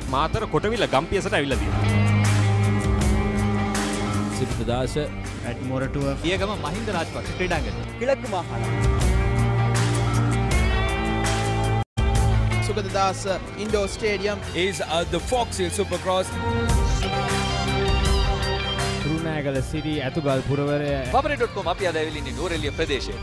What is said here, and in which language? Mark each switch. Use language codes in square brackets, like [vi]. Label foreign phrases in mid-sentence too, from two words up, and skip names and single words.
[si] මාතර කොටවිල ගම්පියසට ඇවිල්ලා තියෙනවා. සිද්ධාස [en] at Moratua [si] පියගම මහින්ද රාජපක්ෂ ක්‍රීඩාංගණය. [ta] கிழக்கு மாகாணம் சுகததாஸ் இண்டோர் ஸ்டேடியம் [en] is the Fox Hill Supercross. [si] Kurunagala City ඇතුගල් පුරවරය Papare.com අපි අද ඇවිල්ලා ඉන්නේ නූරෙලිය ප්‍රදේශයට.